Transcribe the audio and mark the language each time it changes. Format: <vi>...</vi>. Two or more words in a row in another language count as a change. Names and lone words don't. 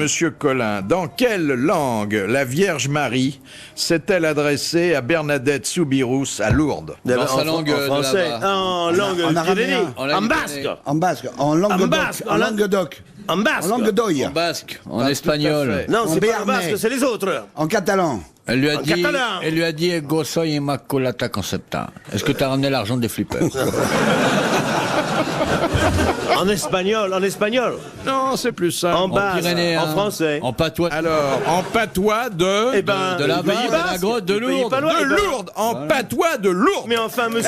<fr>Monsieur Collin, dans quelle langue la Vierge Marie s'est-elle adressée à Bernadette Soubirous à Lourdes? Dans sa langue de français, là-bas. en langue en araméen. pyrénéenne, En en langue basque, En basque, en langue basque, en languedoc, en basque. en langue d'oï, En basque, en Pas espagnol. tout à fait. Non, En c'est pas le béarnais. basque, c'est les autres. en catalan. Elle lui a En dit, catalan. elle lui a dit,</fr> <la>Ego soy immaculata concepta.</la> <fr>Est-ce que t'as ramené l'argent des flippers? En espagnol, Non, c'est plus simple. en basque, Pyrénéen, en français. En patois. Alors, en patois de... Eh ben, de la du Pays Basse, de la Basque, grotte de du pays Lourdes. pas loin. de Eh ben, Lourdes, en patois de Lourdes. Mais enfin, monsieur.</fr>